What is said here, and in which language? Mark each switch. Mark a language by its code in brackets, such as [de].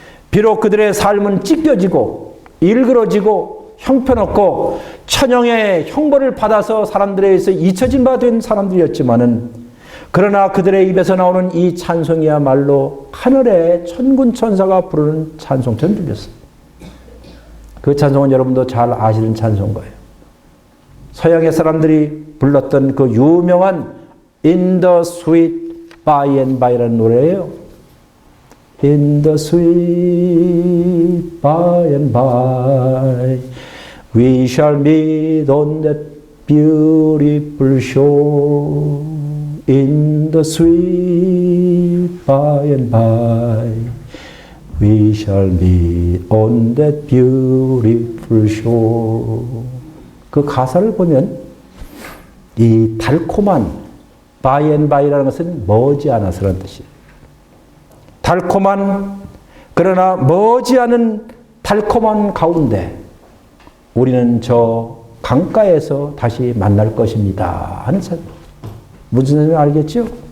[ko] 비록 그들의 삶은 찢겨지고 일그러지고 형편없고 천영의 형벌을 받아서 사람들에 의해서 잊혀진 바 된 사람들이었지만은 그러나 그들의 입에서 나오는 이 찬송이야말로 하늘의 천군 천사가 부르는 찬송처럼 들렸어요. 그 찬송은 여러분도 잘 아시는 찬송인 거예요. 서양의 사람들이 불렀던 그 유명한 In the Sweet By and By라는 노래예요. [en] In the sweet by and by we shall meet on that beautiful shore. In the sweet by and by we shall meet on that beautiful shore. [ko] 그 가사를 보면 이 달콤한 by and by라는 것은 머지않아서라는 뜻이에요. 달콤한 그러나 머지않은 달콤한 가운데 우리는 저 강가에서 다시 만날 것입니다 하는 찬송. 무슨 뜻인지 알겠죠?